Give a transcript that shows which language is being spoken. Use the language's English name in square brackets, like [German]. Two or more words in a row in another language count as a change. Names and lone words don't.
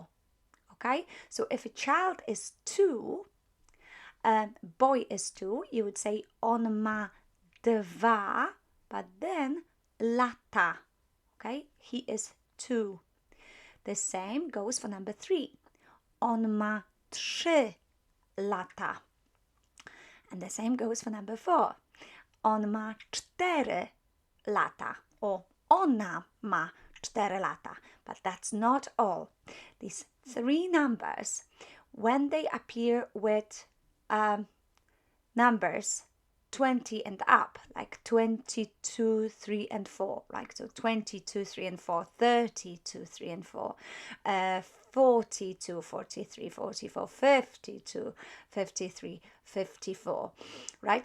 [English] Okay, so if a child is 2, boy is 2, you would say [Polish] on ma [English] 2, but then lata. Okay, he is 2. The same goes for number 3. [Polish] On ma 3 lata. [English] And the same goes for number 4. [Polish] On ma 4 lata. Or ona ma 4 lata. [English] But that's not all. These three numbers, when they appear with numbers 20 and up, like 22, 3, and 4, like so 22, 3, and 4, 32, 3, and 4, 42, 43, 44, 52, 53, 54, right?